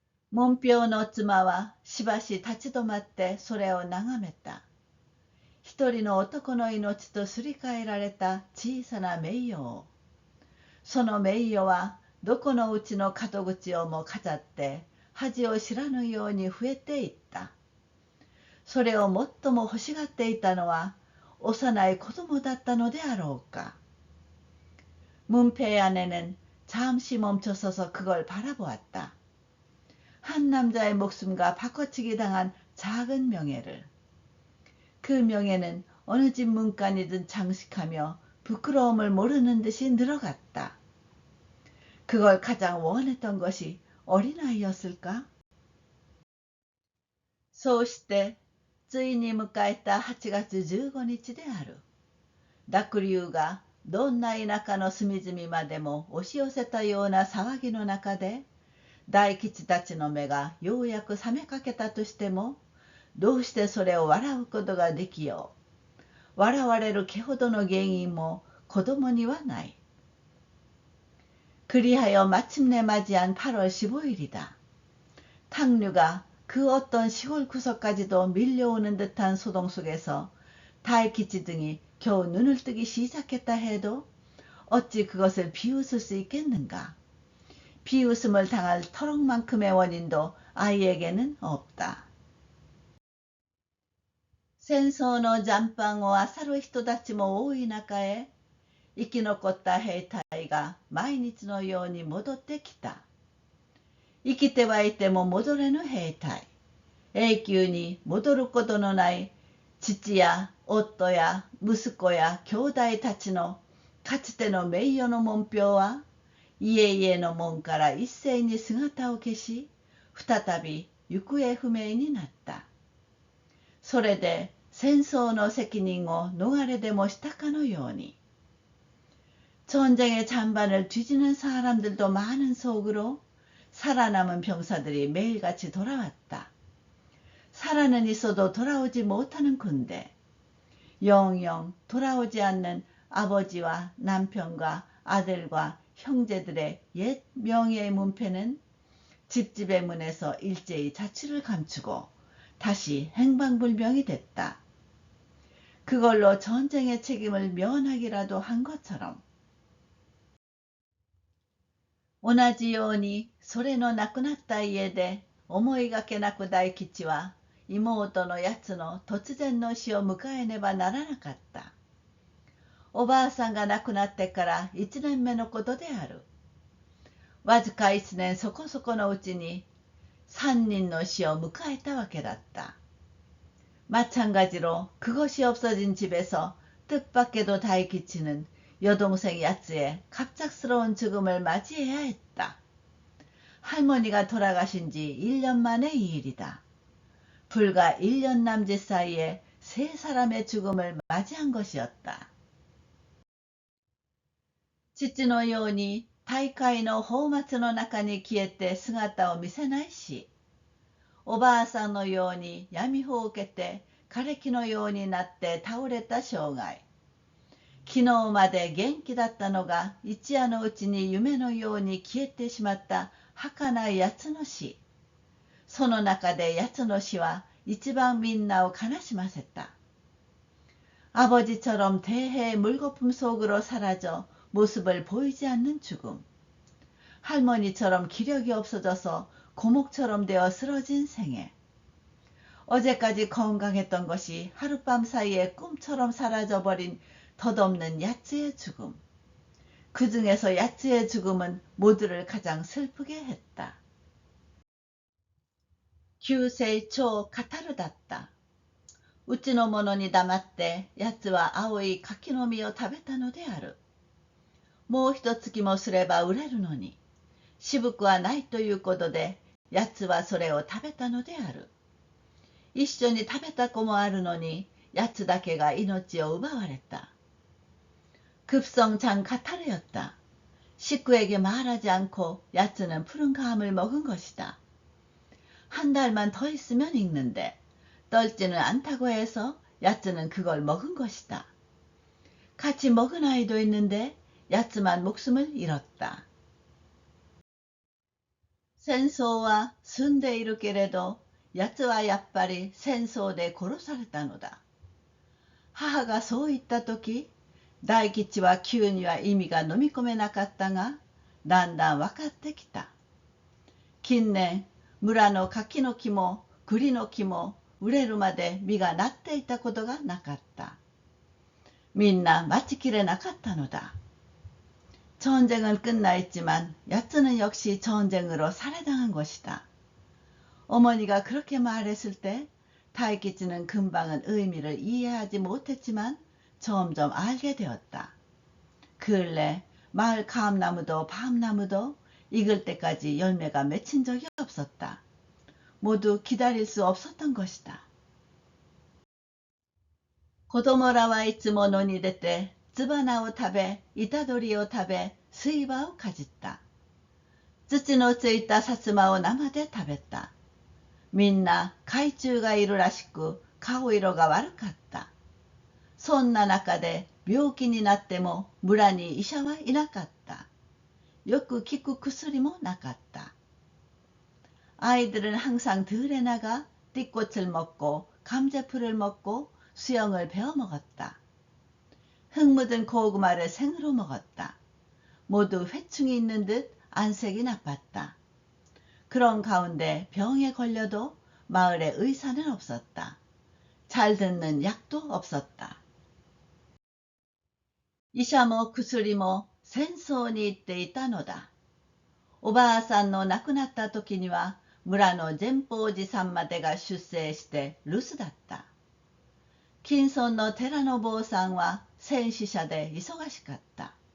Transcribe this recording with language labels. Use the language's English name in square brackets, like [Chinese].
[Japanese] 문표の妻はしばし立ち止まってそれを眺めた。一人の男の命とすり替えられた小さな名誉。その名誉はどこのうちの門口をも飾って恥を知らぬように増えていった。それを最も欲しがっていたのは幼い子供だったのであろうか。 [Korean] 문패 안에는 잠시 멈춰서서 그걸 바라보았다. 한 남자의 목숨과 바꿔치기 당한 작은 명예를. 그 명예는 어느 집 문간이든 장식하며 부끄러움을 모르는 듯이 늘어갔다. 그걸 가장 원했던 것이 어린아이였을까? [Japanese] そうしてついに迎えた8月15日である。濁流がどんな田舎の隅々までも押し寄せたような騒ぎの中で、大吉たちの目がようやく覚めかけたとしても、どうしてそれを笑うことができよう。笑われる気ほどの原因も子供にはない。 [Korean] 그리하여 마침내 맞이한 8월 15일이다. 탕류가 그 어떤 시골 구석까지도 밀려오는 듯한 소동 속에서 다이키치 등이 겨우 눈을 뜨기 시작했다 해도 어찌 그것을 비웃을 수 있겠는가. 비웃음을 당할 터럭만큼의 원인도 아이에게는 없다. [Japanese] 戦争の残飯を漁る人たちも多い中へ、生き残った兵隊が毎日のように戻ってきた。生きてはいても戻れぬ兵隊。永久に戻ることのない父や夫や息子や兄弟たちのかつての名誉の門標は、家々の門から一斉に姿を消し、再び行方不明になった。それで戦争の責任を逃れでもしたかのように。 [Korean] 전쟁의 잔반을 뒤지는 사람들도 많은 속으로 살아남은 병사들이 매일같이 돌아왔다. 살아는 있어도 돌아오지 못하는 군대. 영영 돌아오지 않는 아버지와 남편과 아들과 형제들의 옛 명예의 문패는 집집의 문에서 일제히 자취를 감추고 다시 행방불명이 됐다. 그걸로 전쟁의 책임을 면하기라도 한 것처럼. [Japanese] 同じようにそれの亡くなった家で思いがけなく大吉は妹のやつの突然の死を迎えねばならなかった。おばあさんが亡くなってから1年目のことである。わずか1年そこそこのうちに3人の死を迎えたわけだった。 [Korean] 마찬가지로 그것이 없어진 집에서 뜻밖에도 다이키치는 여동생 야츠의 갑작스러운 죽음을 맞이해야 했다. 할머니가 돌아가신 지 1년 만의 일이다. 불과 1년 남짓 사이에 3사람의 죽음을 맞이한 것이었다. [Japanese] 父のように大会の泡沫の中に消えて姿を見せないし、おばあさんのように闇を受けて枯れ木のようになって倒れた生涯。昨日まで元気だったのが一夜のうちに夢のように消えてしまった儚い奴の死。その中で奴の死は一番みんなを悲しませた。 [Korean] 아버지처럼 대해의 물거품 속으로 사라져 모습을 보이지 않는 죽음. 할머니처럼 기력이 없어져서 고목처럼 되어 쓰러진 생애. 어제까지 건강했던 것이 하룻밤 사이에 꿈처럼 사라져버린 덧없는 야츠의 죽음. 그 중에서 야츠의 죽음은 모두를 가장 슬프게 했다. [Japanese] 急性超カタルだった。うちの者に黙ってやつは青い柿の実を食べたのである。もう一月もすれば売れるのに、渋くはないということで、やつはそれを食べたのである。一緒に食べた子もあるのに、やつだけが命を奪われた。 [Korean] 급성장 카타르였다. 식구에게 말하지 않고 야츠는 푸른 감을 먹은 것이다. 한 달만 더 있으면 익는데 떨지는 않다고 해서 야츠는 그걸 먹은 것이다. 같이 먹은 아이도 있는데 야츠만 목숨을 잃었다. [Japanese] 戦争は済んでいるけれど、やつはやっぱり戦争で殺されたのだ。母がそう言ったとき、大吉は急には意味が飲み込めなかったが、だんだん分かってきた。近年、村の柿の木も栗の木も売れるまで実がなっていたことがなかった。みんな待ちきれなかったのだ。 [Korean] 전쟁은 끝나 있지만 야츠는 역시 전쟁으로 살해당한 것이다. 어머니가 그렇게 말했을 때 다이키치는 금방은 의미를 이해하지 못했지만 점점 알게 되었다. 근래 마을 감나무도 밤나무도 익을 때까지 열매가 맺힌 적이 없었다. 모두 기다릴 수 없었던 것이다. [Japanese] 子供らはいつも野に出てツバナを食べ、イタドリを食べ、水葉をかじった。土のついたさつまを生で食べた。みんな害虫がいるらしく顔色が悪かった。そんな中で病気になっても村に医者はいなかった。よく効く薬もなかった。 [Korean] 아이들은 항상 들에 나가 띠꽃을 먹고 감제풀을 먹고 수영을 배워 먹었다. 흙 묻은 고구마를 생으로 먹었다. 모두 회충이 있는 듯 안색이 나빴다. 그런 가운데 병에 걸려도 마을에 의사는 없었다. 잘 듣는 약도 없었다. [Japanese] 医者も薬も戦争に行っていたのだ。おばあさんの亡くなった時には村の前方寺さんまでが出征して留守だった。近村の寺の坊さんは戦死者で忙しかった。